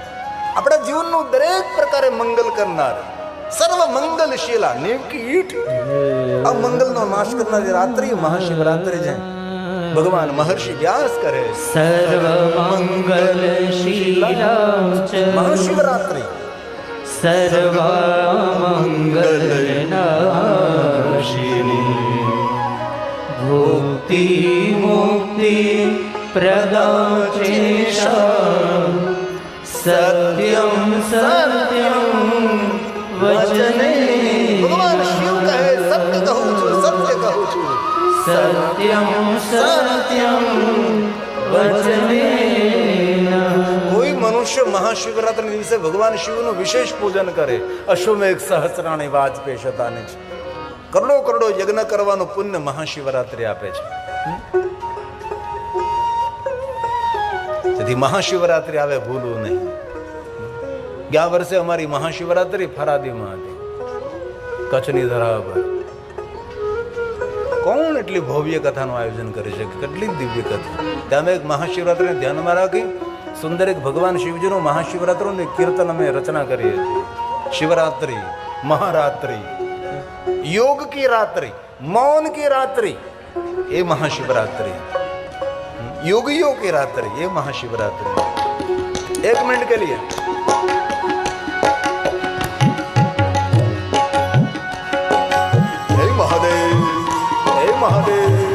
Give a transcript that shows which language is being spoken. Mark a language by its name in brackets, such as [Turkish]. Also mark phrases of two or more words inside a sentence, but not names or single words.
[Gujarati] આપણા જીવનનું દરેક પ્રકારે મંગલ કરનાર, સર્વ મંગલશીલા, નેવકી ઈટ, આ મંગલનો નાશ કરનારી રાત્રિ મહાશિવરાત્રિ છે. ભગવાન મહર્ષિ વ્યાસ કરે સર્વ મંગલશીલા મહાશિવરાત્રિ [Sanskrit] सर्वमङ्गलनाशिनी भुक्ति मुक्ति प्रदाचेशा सत्यं सत्यं वचने [Gujarati] ભગવાન શિવ કહે સત્ય કહું છું, સત્ય કહું છું. [Sanskrit] सत्यं सत्यं वचने [Gujarati] કોઈ મનુષ્ય મહાશિવરાત્રિના દિવસે ભગવાન શિવનું વિશેષ પૂજન કરે, [Sanskrit] अश्वमेध सहस्राणि वाजपेय शतानि [Gujarati] છે, કરોડો કરોડો યજ્ઞ કરવાનું પુણ્ય મહાશિવરાત્રિ આપે છે. તેથી મહાશિવરાત્રિ આવે ભૂલવું નહીં. ગયા વર્ષે અમારી મહાશિવરાત્રિ ફરાદીમાં હતી, કચ્છની ધરા પર. કોણ એટલી ભવ્ય કથાનું આયોજન કરે છે, કેટલી દિવ્ય કથા. ત્યાં અમે એક મહાશિવરાત્રિને ધ્યાનમાં રાખી સુંદર એક ભગવાન શિવજીનું મહાશિવરાત્રિનું કીર્તન અમે રચના કરી હતી. શિવરાત્રિ, મહારાત્રિ, [Hindi] योग की रात्रि, मौन की रात्रि, ये महाशिवरात्रि. योगियों की रात्रि, ये महाशिवरात्रि. एक मिनट के लिए हे महादेव, हे महादेव.